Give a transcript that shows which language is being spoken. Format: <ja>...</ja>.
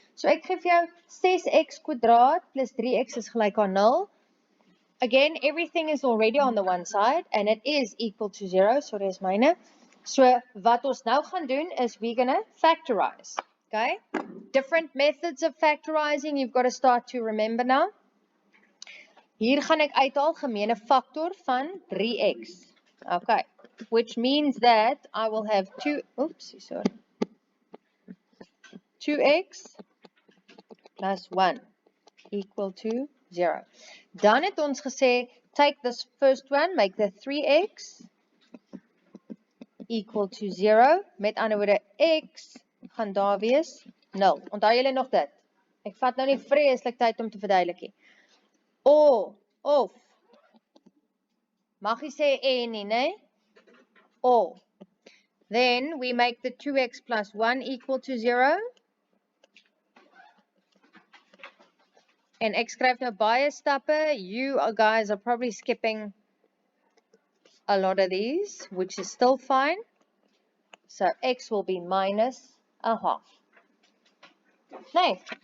<af>So ek gee vir jou 6x kwadraat plus 3x is gelyk aan 0.</af> <en>Again, everything is already on the one side and it is equal to 0,</en> <af>so dis myne. So wat ons nou gaan doen is</af> <en>we're going to factorize.</en> <af>Okay?</af> <en>Different methods of factorizing you've got to start to remember now.</en> <af>Hier gaan ek uithaal gemeene factor van 3x.</af> <en>Okay. Which means that I will have 2x plus 1 equal to 0.</en> <af>Dan het ons gesê,</af> <en>take this first one, make the 3x equal to 0.</en> <af>Met ander woorde, x gaan daar wees 0. Onthou julle nog dit? Ek vat nou nie vreeslik tyd om te verduidelik nie. Of, mag jy sê en nie, né? Or.</af> <en>Then we make the 2x plus 1 equal to 0.</en> <af>En ek skryf nou baie stappe.</af> <en>You guys are probably skipping a lot of these, which is still fine. So x will be minus a half. Nee.</en>